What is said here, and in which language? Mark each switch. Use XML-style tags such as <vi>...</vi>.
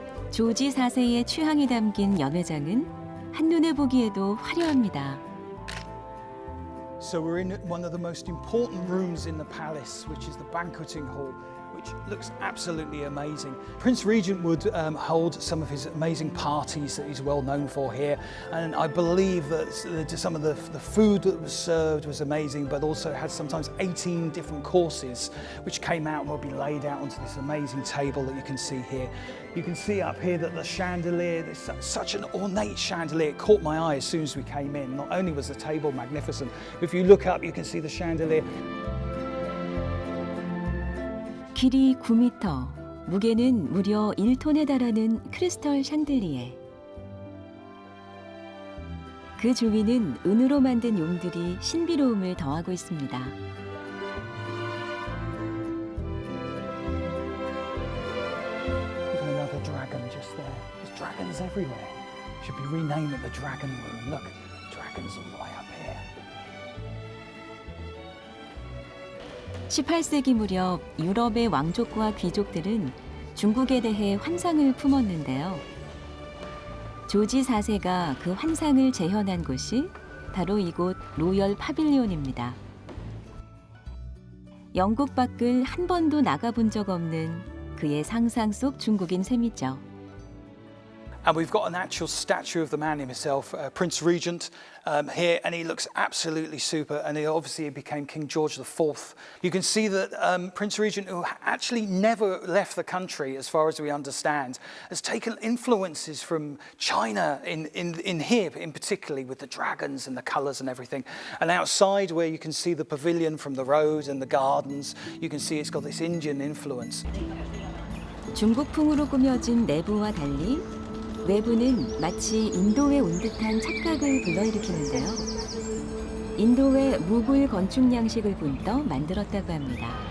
<ko>조지 4세의 취향이 담긴 연회장은 한눈에 보기에도 화려합니다.</ko> <en>So we're in one of the most important rooms in the palace, which is the banqueting hall, which looks absolutely amazing. Prince Regent would hold some of his amazing parties that he's well known for here, and I believe that some of the food that was served was amazing, but also had sometimes 18 different courses which came out and will be laid out onto this amazing table that you can see here. You can see up here that the chandelier, there's such an ornate chandelier, it caught my eye as soon as we came in. Not only was the table magnificent, if you look up you can see the chandelier.</en> <ko>길이 9m, 무게는 무려 1톤에 달하는 크리스털 샹들리에. 그 주위는 은으로 만든 용들이 신비로움을 더하고 있습니다.</ko> <en>Even another dragon just there. There's dragons everywhere. Should be renaming it the Dragon Room. Look, dragons are right up here.</en> <ko>18세기 무렵 유럽의 왕족과 귀족들은 중국에 대해 환상을 품었는데요. 조지 4세가 그 환상을 재현한 곳이 바로 이곳 로열 파빌리온입니다. 영국 밖을 한 번도 나가본 적 없는 그의 상상 속 중국인 셈이죠.</ko> <en>And we've got an actual statue of the man himself, Prince Regent, here, and he looks absolutely super. And he obviously became King George IV. You can see that Prince Regent, who actually never left the country, as far as we understand, has taken influences from China in here, in particularly with the dragons and the colours and everything. And outside, where you can see the pavilion from the road and the gardens, you can see it's got this Indian influence.</en> <ko>중국풍으로 꾸며진 내부와 달리 외부는 마치 인도에 온 듯한 착각을 불러일으키는데요. 인도의 무굴 건축 양식을 본떠 만들었다고 합니다.</ko>